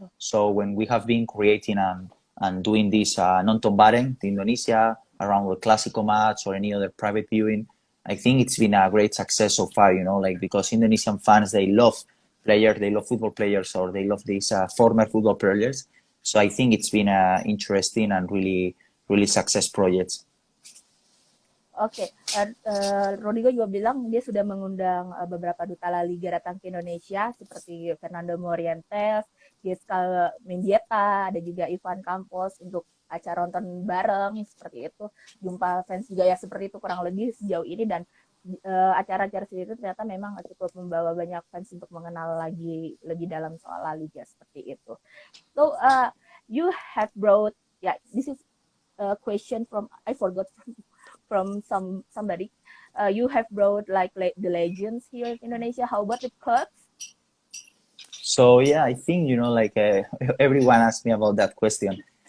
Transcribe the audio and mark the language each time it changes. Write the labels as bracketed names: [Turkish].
[English] So when we have been creating and doing this [Indonesian] nonton bareng [English] to Indonesia around the Clásico match or any other private viewing, I think it's been a great success so far, because Indonesian fans, they love players, they love football players, or they love these former football players. So I think it's been interesting and really, really success projects. [Indonesian] Oke, Rodrigo juga bilang dia sudah mengundang beberapa duta La Liga datang ke Indonesia seperti Fernando Morientes, Giscal Mendieta, ada juga Ivan Campos untuk acara nonton bareng seperti itu. Jumpa fans juga ya seperti itu kurang lebih sejauh ini, dan acara-acara seperti itu ternyata memang cukup membawa banyak fans untuk mengenal lagi lebih dalam soal La Liga seperti itu. [English] So you have brought, this is a question from I forgot from somebody. You have brought like the legends here in Indonesia. How about the clubs? So yeah, I think like everyone asked me about that question.